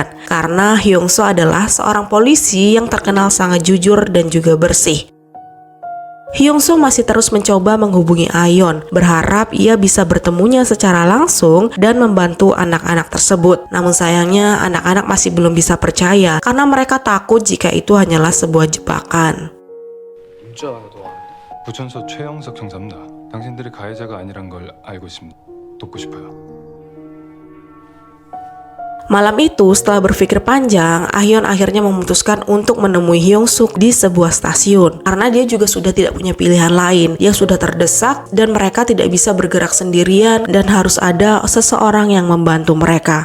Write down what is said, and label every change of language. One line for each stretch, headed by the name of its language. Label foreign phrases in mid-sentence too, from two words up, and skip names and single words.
Indonesian: Karena Hyung So adalah seorang polisi yang terkenal sangat jujur dan juga bersih. Hyung So masih terus mencoba menghubungi Ayon, berharap ia bisa bertemunya secara langsung dan membantu anak-anak tersebut. Namun sayangnya anak-anak masih belum bisa percaya karena mereka takut jika itu hanyalah sebuah jebakan.
Korean: 부천서 최영석 정사입니다. 당신들이 가해자가 아니란 걸 알고 있습니다. 돕고 싶어요.
Indonesian: Malam itu, setelah berpikir panjang, Ah-yeon akhirnya memutuskan untuk menemui Hyung Suk di sebuah stasiun. Karena dia juga sudah tidak punya pilihan lain. Dia sudah terdesak dan mereka tidak bisa bergerak sendirian dan harus ada seseorang yang membantu mereka.